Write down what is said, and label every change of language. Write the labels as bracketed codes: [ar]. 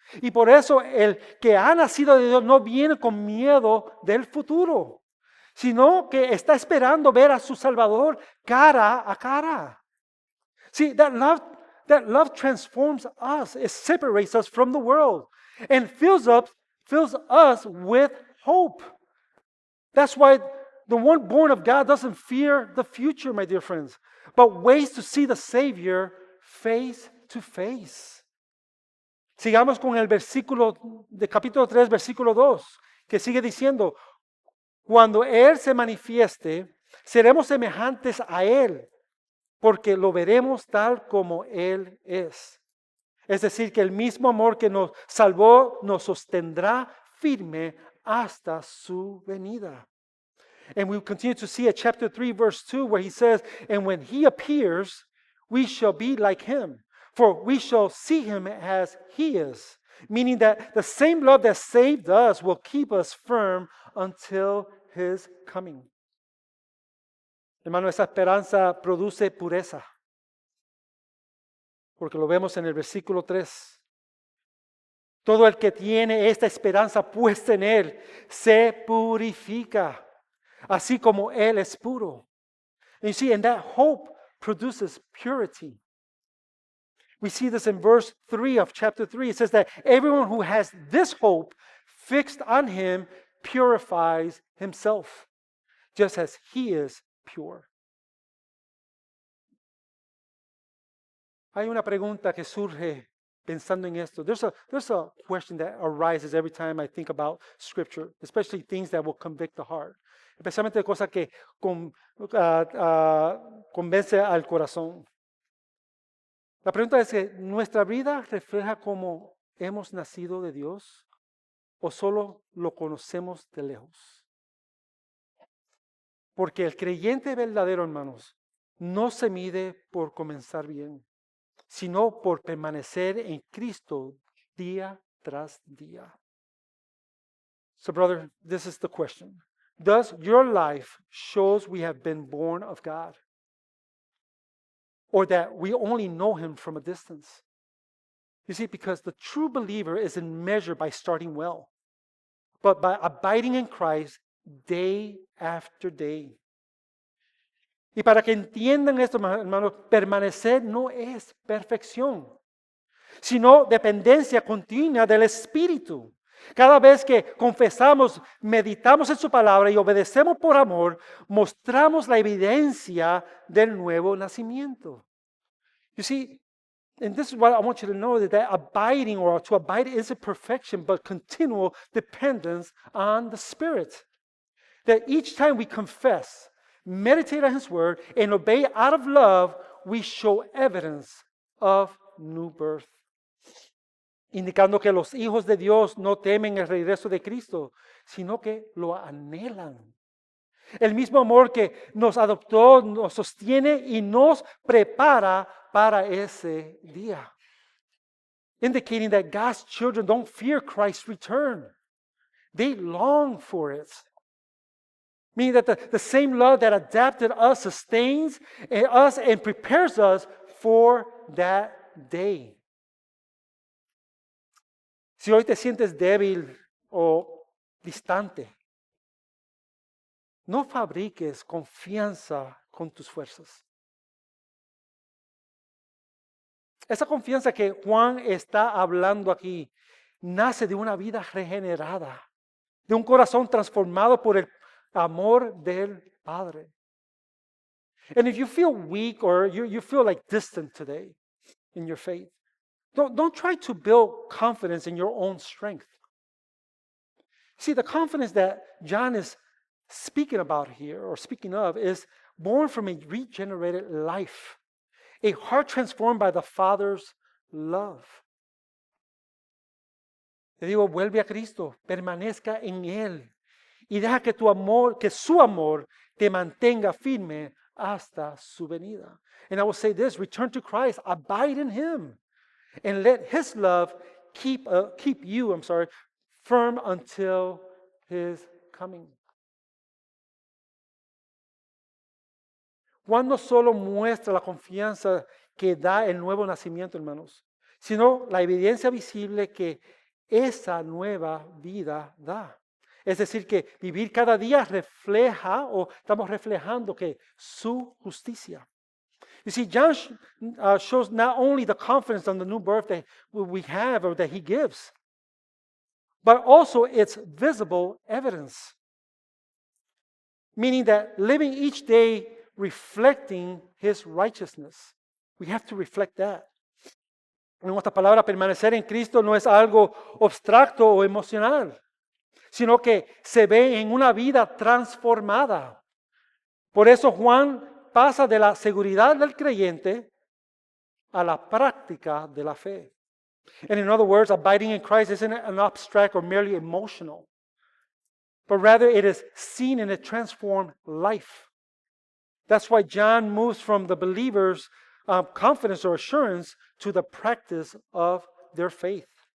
[es] Y por eso el que ha nacido de Dios no viene con miedo del futuro, sino que está esperando ver a su Salvador cara a cara. [en] See, that love transforms us. It separates us from the world and fills us with hope. That's why the one born of God doesn't fear the future, my dear friends, but waits to see the Savior face to face. [es] Sigamos con el versículo de capítulo 3, versículo 2, que sigue diciendo, cuando Él se manifieste, seremos semejantes a Él, porque lo veremos tal como Él es. Es decir, que el mismo amor que nos salvó nos sostendrá firme hasta su venida. [en] And we continue to see at chapter 3, verse 2, where he says, and when He appears, we shall be like Him. For we shall see Him as He is, meaning that the same love that saved us will keep us firm until His coming. [es] Hermano, esa esperanza produce pureza, porque lo vemos en el versículo 3. Todo el que tiene esta esperanza puesta en Él se purifica, así como Él es puro. [en] And you see, and that hope produces purity. We see this in verse 3 of chapter 3. It says that everyone who has this hope fixed on Him purifies himself, just as He is pure. [es] Hay una pregunta que surge pensando en esto. [en] There's a question that arises every time I think about Scripture, especially things that will convict the heart. [es] Especialmente cosas que convence al corazón. La pregunta es que ¿nuestra vida refleja cómo hemos nacido de Dios o solo lo conocemos de lejos? Porque el creyente verdadero, hermanos, no se mide por comenzar bien, sino por permanecer en Cristo día tras día. [en] So, brother, this is the question. Does your life shows we have been born of God? Or that we only know Him from a distance? You see, because the true believer isn't measured by starting well, but by abiding in Christ day after day. [es] Y para que entiendan esto, hermanos, permanecer no es perfección, sino dependencia continua del Espíritu. Cada vez que confesamos, meditamos en su palabra y obedecemos por amor, mostramos la evidencia del nuevo nacimiento. [en] You see, and this is what I want you to know, that abiding or to abide isn't perfection, but continual dependence on the Spirit. That each time we confess, meditate on His Word, and obey out of love, we show evidence of new birth. [es] Indicando que los hijos de Dios no temen el regreso de Cristo, sino que lo anhelan. El mismo amor que nos adoptó, nos sostiene y nos prepara para ese día. [en] Indicating that God's children don't fear Christ's return. They long for it. Meaning that the same love that adapted us sustains us and prepares us for that day. [es] Si hoy te sientes débil o distante, no fabriques confianza con tus fuerzas. Esa confianza que Juan está hablando aquí nace de una vida regenerada, de un corazón transformado por el amor del Padre. [en] And if you feel weak or you feel like distant today in your faith, don't try to build confidence in your own strength. See, the confidence that John is speaking about here, or speaking of, is born from a regenerated life, a heart transformed by the Father's love. [es] Te digo, vuelve a Cristo, permanezca en Él y deja que su amor te mantenga firme hasta su venida. [en] And I will say this, return to Christ, abide in Him, and let His love keep you firm until His coming. [es] Juan no solo muestra la confianza que da el nuevo nacimiento, hermanos, sino la evidencia visible que esa nueva vida da. Es decir, que vivir cada día refleja o estamos reflejando que su justicia. [en] You see, John shows not only the confidence on the new birth that we have or that he gives, but also its visible evidence. Meaning that living each day reflecting his righteousness. We have to reflect that. [es] En otras palabras, permanecer en Cristo no es algo abstracto o emocional, sino que se ve en una vida transformada. Por eso Juan pasa de la seguridad del creyente a la práctica de la fe. [en] And in other words, abiding in Christ isn't an abstract or merely emotional, but rather it is seen in a transformed life. That's why John moves from the believer's confidence or assurance to the practice of their faith.